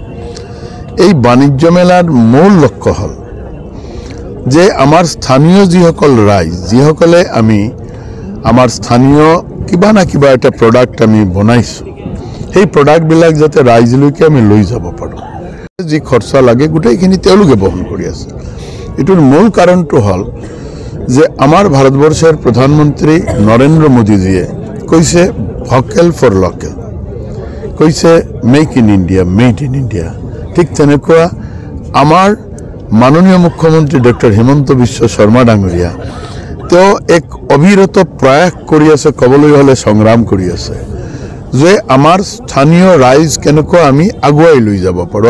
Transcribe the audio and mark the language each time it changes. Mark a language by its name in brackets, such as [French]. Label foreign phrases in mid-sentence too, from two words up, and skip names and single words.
[Assamese] এই বাণিজ্য মেলাৰ মূল লক্ষ্য হ'ল যে আমাৰ স্থানীয় যিসকল ৰাইজ, যিসকলে আমি আমাৰ স্থানীয় কিবা না কিবা এটা প্ৰডাক্ট আমি বনাইছোঁ, সেই প্ৰডাক্টবিলাক যাতে ৰাইজলৈকে আমি লৈ যাব পাৰোঁ। যি খৰচা লাগে গোটেইখিনি তেওঁলোকে বহন কৰি আছে। [Bangla] এটার মূল কারণটা হল যে আমার ভারতবর্ষের প্রধানমন্ত্রী নরেন্দ্র মোদীজিয়ে কইছে [English] vocal for local, [Bangla] কইছে [English] make in India, made in India. [Assamese] ঠিক তেনেকুৱা আমাৰ মাননীয় মুখ্যমন্ত্ৰী ডক্টৰ হিমন্ত বিশ্ব শৰ্মা ডাঙৰীয়া তেওঁ এক অবিৰত প্ৰয়াস কৰি আছে, ক'বলৈ হ'লে সংগ্ৰাম কৰি আছে যে আমাৰ স্থানীয় ৰাইজ কেনেকুৱা আমি আগুৱাই লৈ যাব পাৰোঁ।